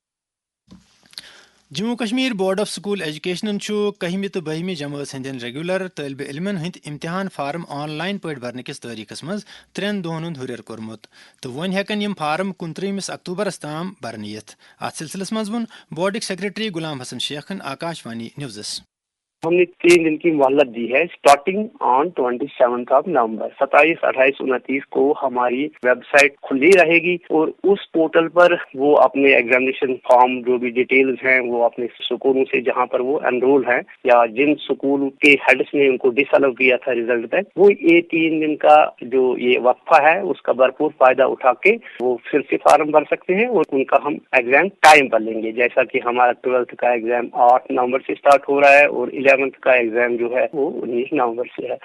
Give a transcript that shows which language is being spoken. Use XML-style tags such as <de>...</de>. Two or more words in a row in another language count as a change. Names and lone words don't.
<ks>جموں کشمیر بورڈ آف سکول ایجوکیشنن کہمہِ تو بہمہِ جمٲژ ہندین ریگولر طالب علمن ہند امتحان فارم</ks> <en>online</en> <ks>پٲٹھۍ برنہٕ کس تٲریخس منٛز 3 دۄہن ہُنٛد ہُرٮ۪ر کوٚرمُت تہٕ وۄنۍ ہٮ۪کن یِم فارم 29 اکتوبرس تام برنہٕ یِتھ اتھ سلسلس منٛز ووٚن بورڈٕکۍ سیکرٹری غلام حسن شیخن آکاشوانی نوزس</ks> <ur>ہم نے 3 دن کی مہلت دی ہے</ur> <en>starting on</en> <ur>27 نومبر 27, 28, 29 کو ہماری</ur> <en>website</en> <ur>کھلی رہے گی اور اس پورٹل پر وہ اپنے</ur> <en>examination form</en> <ur>جو بھی ڈیٹیلز ہیں وہ اپنے سکولوں سے جہاں پر وہ انرول ہیں یا جن سکول کے ہیڈس نے ان کو ڈس الاؤ کیا تھا رزلٹ تک وہ یہ 3 دن کا جو یہ وقفہ ہے اس کا بھرپور فائدہ اٹھا کے وہ پھر سے فارم بھر سکتے ہیں اور ان کا ہم</ur> <en>exam time</en> <ur>پر لیں گے جیسا کہ ہمارا 12th کا ایگزام 8 نومبر سے اسٹارٹ ہو رہا ہے اور 11th کا ایگزام جو ہے وہ 19 نومبر سے ہے.</ur>